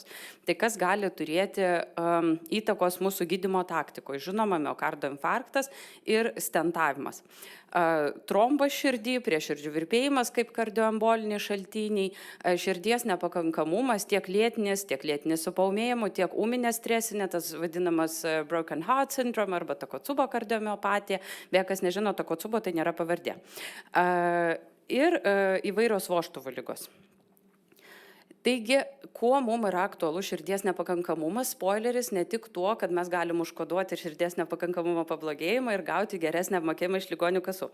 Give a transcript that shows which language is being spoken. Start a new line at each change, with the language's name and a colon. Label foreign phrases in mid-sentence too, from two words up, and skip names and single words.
Lithuanian: Tai kas gali turėti įtakos mūsų gydymo taktikoje? Žinoma, miokardo infarktas ir stentavimas. Trombas širdį, prieširdžių virpėjimas kaip kardioemboliniai šaltiniai, širdies nepakankamumas tiek lėtinis su paūmėjimu, tiek ūminė stresinė, tas vadinamas
English: broken heart syndrome
Lithuanian: arba Takotsubo kardiomiopatija. Beje, kas nežino, Takotsubo tai nėra pavardė. Ir įvairios vožtuvų ligos. Taigi, kuo mums yra aktualus širdies nepakankamumas, spoileris ne tik tuo, kad mes galim užkoduoti ir širdies nepakankamumo pablogėjimą ir gauti geresnį apmokėjimą iš ligonių kasų.